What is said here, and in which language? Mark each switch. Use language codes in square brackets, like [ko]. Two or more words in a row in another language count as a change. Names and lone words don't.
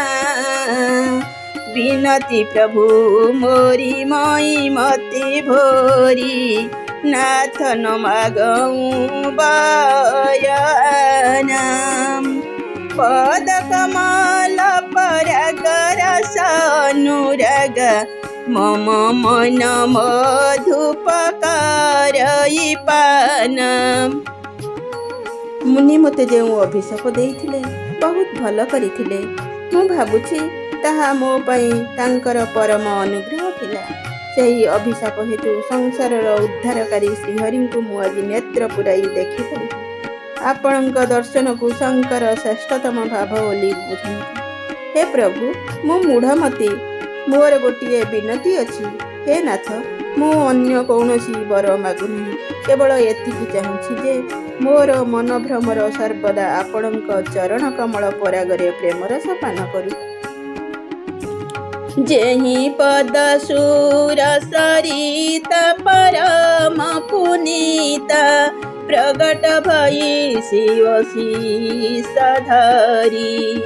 [awa] विनती प्रभु मोरी मई मति भोरी, नाथ न मागऊ बयाना। पद कमल पराग रस अनुराग, मम मन मधुपकारई पान। [or] ମୁନି ମତେ ଯୋ ଅଭିଶାପ ଦେଇଥିଲେ ବହୁତ ଭଲ କରିଥିଲେ। ମୁ ଭାବୁଛି ତାହା ମୋ ପାଇଁ ତାଙ୍କର ପରମ ଅନୁଗ୍ରହ ଥିଲା। ସେହି ଅଭିଶାପ ହେତୁ ସଂସାରର ଉଦ୍ଧାରକାରୀ ଶ୍ରୀହରି କୁ ମୁ ଆଜି ନେତ୍ର ପୁରାଇ ଦେଖି ପଡ଼ି। ଆପଣଙ୍କ ଦର୍ଶନ କୁ ଶଙ୍କର ଶ୍ରେଷ୍ଠତମ ଭାବ ବୋଲି ବୁଝନ୍ତି। ହେ ପ୍ରଭୁ, ମୁ ମୂଢ଼ମତି, ମୋର ଗୋଟେ ବିନତି ଅଛି। ହେ ନାଥ, ମୁ ଅନ୍ୟ କୌଣସି ବର ମାଗୁନି, କେବଳ ଏତିକି ଚାହୁଁଛି ଯେ ମୋର ମନ ଭ୍ରମର ସର୍ବଦା ଆପଣଙ୍କ ଚରଣ କମଳ ପରାଗରେ ପ୍ରେମରସ ପାନ କରୁ। [awa] जेहि पद सुर सरिता परम पुनीता, प्रगट भई शिव धरी।